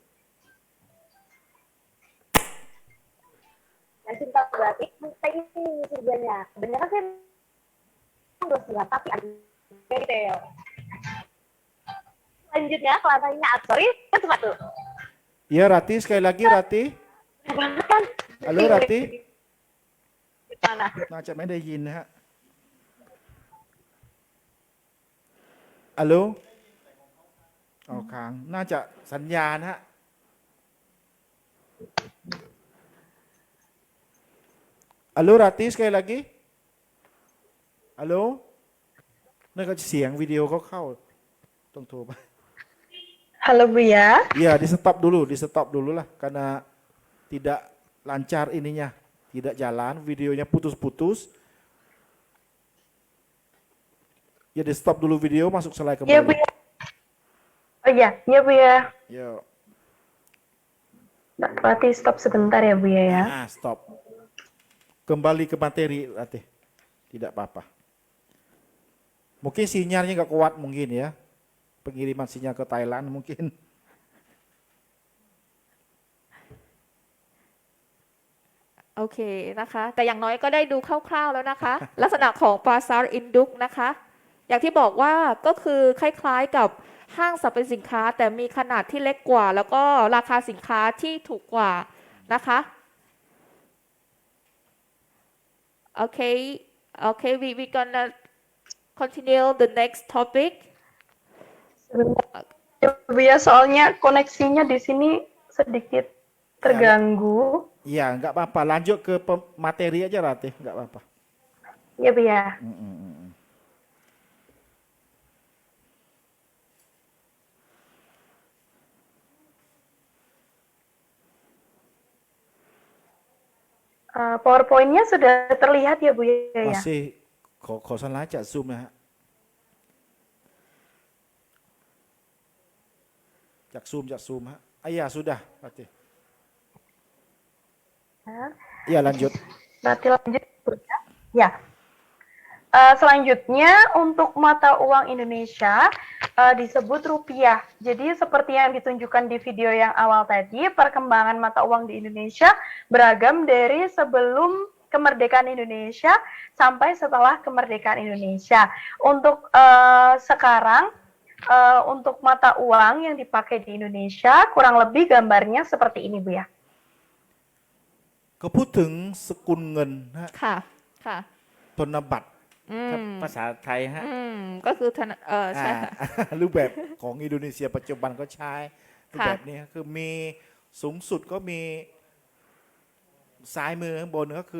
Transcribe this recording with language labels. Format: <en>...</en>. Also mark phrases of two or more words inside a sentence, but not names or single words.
<id>Yang cinta berarti kita ini surganya. Sebenarnya sih terus ya, tapi ada detail. Selanjutnya ke lantainya sorry, itu satu. Iya Rati, sekali lagi Rati. Kan? Halo Rati. Gimana?</id> <th>น่าจะไม่ได้ยินนะฮะ Halo? เอาค้าง น่าจะสัญญาณฮะ</th> <id>Halo Rati, sekali lagi.</id> <th>Halo? นั่นก็เสียงวิดีโอเขาเข้า ต้องโทรไป</th> <id>Halo Buya. Iya, di stop dulu lah karena tidak lancar ininya, tidak jalan, videonya putus-putus. Ya, di stop dulu video, masuk slide kembali. Iya Buya. Oh iya, iya Buya. Yo, Berarti stop sebentar ya Buya ya. stop. Kembali ke materi, Ratih. Tidak apa-apa. Mungkin sinyalnya nggak kuat mungkin ya. Pengiriman sinyal ke Thailand mungkin.</id> <th>โอเคนะคะ แต่อย่างน้อยก็ได้ดูคร่าวๆแล้วนะคะ ลักษณะของปลาซาร์อินดุกนะคะ อย่างที่บอกว่าก็คือคล้ายๆกับห้างสรรพสินค้า แต่มีขนาดที่เล็กกว่า แล้วก็ราคาสินค้าที่ถูกกว่านะคะ โอเค</th> <en>we gonna continue the next topic.</en> <id>Sebentar. Buya, soalnya koneksinya di sini sedikit terganggu. Iya, nggak apa-apa. Lanjut ke materi aja Ratih, nggak apa-apa. Ya Bu ya. PowerPoint-nya sudah terlihat ya Bu ya?</id> <th>Masih ขอสไลด์จากซูมนะฮะจากซูมฮะ</th> <id>ya sudah berarti ya lanjut Berarti lanjut Bu ya. Ya. Selanjutnya untuk mata uang Indonesia disebut rupiah. Jadi seperti yang ditunjukkan di video yang awal tadi, perkembangan mata uang di Indonesia beragam dari sebelum kemerdekaan Indonesia sampai setelah kemerdekaan Indonesia. Untuk sekarang, untuk mata uang yang dipakai di Indonesia, kurang lebih gambarnya seperti ini Bu ya.</id> <th>ก็พูดถึงสกุลเงินฮะ ค่ะ ค่ะ ธนบัตร อืม ถ้าภาษาไทยฮะ ก็คือใช่ค่ะ รูปแบบของอินโดนีเซียปัจจุบันก็ใช้รูป ค่ะ แบบนี้คือมีสูงสุดก็มีซ้ายมือข้างบนก็คือ</th>